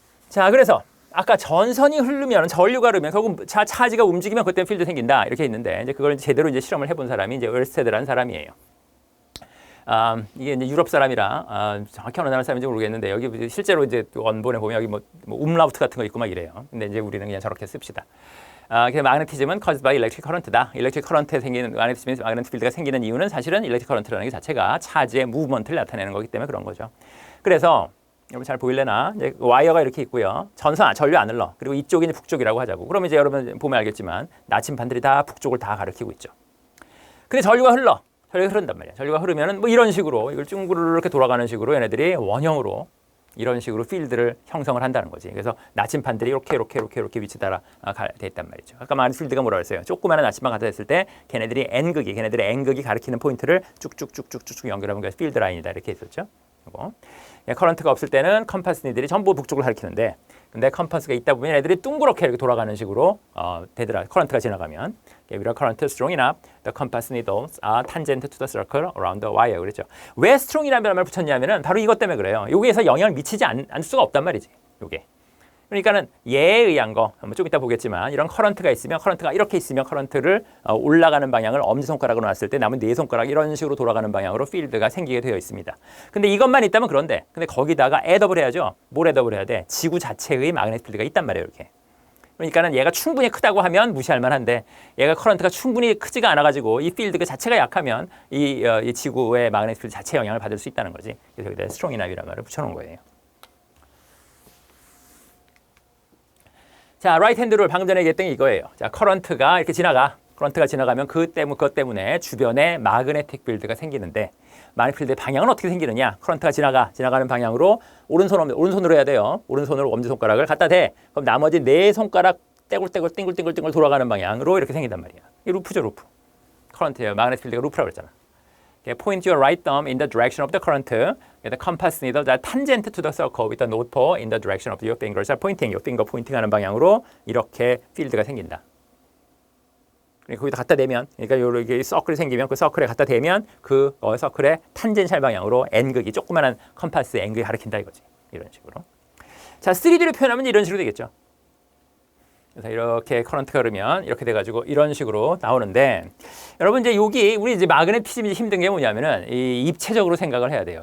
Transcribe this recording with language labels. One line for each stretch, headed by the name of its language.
Korean: 자, 그래서 아까 전선이 흐르면 전류가 흐르면 결국 차지가 움직이면 그때 필드 생긴다 이렇게 있는데 이제 그걸 제대로 이제 실험을 해본 사람이 이제 얼스테드라는 사람이에요. 이게 이제 유럽 사람이라 정확히 어느 나라 사람인지 모르겠는데 여기 실제로 이제 원본에 보면 여기 뭐 umlaut 같은 거 있고 막 이래요. 근데 이제 우리는 그냥 저렇게 씁시다. 그래서 마그네티즘은
English: caused by electric current
Korean: 다. 일렉트릭 커런트에 생기는 마그네틱 필드가 생기는 이유는 사실은 일렉트릭 커런트라는 게 자체가 차지의 무브먼트를 나타내는 거기 때문에 그런 거죠. 그래서 여러분 잘 보일래나? 이제 와이어가 이렇게 있고요. 전류 안 흘러. 그리고 이쪽이 이제 북쪽이라고 하자고. 그러면 이제 여러분 보면 알겠지만 나침반들이 다 북쪽을 다 가리키고 있죠. 근데 전류가 흐른단 말이야. 전류가 흐르면은 뭐 이런 식으로 이걸 쭈구르르 이렇게 돌아가는 식으로 얘네들이 원형으로 이런 식으로 필드를 형성을 한다는 거지. 그래서 나침반들이 이렇게 위치 따라 돼 있단 말이죠. 아까 말한 필드가 뭐라고 했어요? 조그마한 나침반 갖다 댔을 때 걔네들의 N극이 가리키는 포인트를 쭉쭉쭉쭉쭉 연결하면 그래서 필드 라인이다 이렇게 했었죠. 이거. 커런트가 없을 때는 컴파스 니들이 전부 북쪽을 가리키는데 근데 컴파스가 있다 보면 애들이 둥그렇게 이렇게 돌아가는 식으로 되더라. 커런트가 지나가면.
English: If the current is strong enough, the compass needles are tangent to the circle around the wire.
Korean: 그랬죠. 왜 strong이라는 말을 붙였냐면은 바로 이것 때문에 그래요. 여기에서 영향을 미치지 않을 수가 없단 말이지. 요게. 그러니까는 예에 의한 거, 좀 이따 보겠지만 이런 커런트가 있으면 커런트가 이렇게 있으면 커런트를 올라가는 방향을 엄지손가락으로 놨을 때 남은 네 손가락 이런 식으로 돌아가는 방향으로 필드가 생기게 되어 있습니다. 근데 이것만 있다면 그런데 근데 거기다가 애더블 해야죠. 뭘 애더블 해야 돼? 지구 자체의 마그네틱 필드가 있단 말이에요. 이렇게. 그러니까는 얘가 충분히 크다고 하면 무시할 만한데 얘가 커런트가 충분히 크지가 않아가지고 이 필드 그 자체가 약하면 이 지구의 마그네틱 필드 자체에 영향을 받을 수 있다는 거지. 그래서 여기다 스트롱 이너비라는 말을 붙여놓은 거예요. 자, 라이트 핸드 룰 방금 전에 얘기했던 게 이거예요. 자, 커런트가 이렇게 커런트가 지나가면 그것 때문에 주변에 마그네틱 필드가 생기는데 마그네틱 필드의 방향은 어떻게 생기느냐? 커런트가 지나가는 방향으로 오른손으로 해야 돼요. 오른손으로 엄지손가락을 갖다 대. 그럼 나머지 네 손가락 떼굴떼굴 띵글띵글 돌아가는 방향으로 이렇게 생긴단 말이야. 이 루프죠, 루프. 커런트예요. 마그네틱 필드가 루프라고 그랬잖아.
English: Point your right thumb in the direction of the current. The compass needles are tangent to the circle with the north pole in the direction of your fingers are pointing. your finger pointing
Korean: 하는 방향으로 이렇게 필드가 생긴다. 거기다 갖다 대면, 그러니까 이렇게 서클이 생기면 그 서클에 갖다 대면 그 서클의 탄젠셜 방향으로 N극이 조그마한 컴파스 N극이 가리킨다 이거지. 이런 식으로. 자, 3D로 표현하면 이런 식으로 되겠죠. 그래서 이렇게 커런트가 흐르면 이렇게 돼가지고 이런 식으로 나오는데 여러분 이제 여기 우리 이제 마그네티즘이 힘든 게 뭐냐면은 이 입체적으로 생각을 해야 돼요.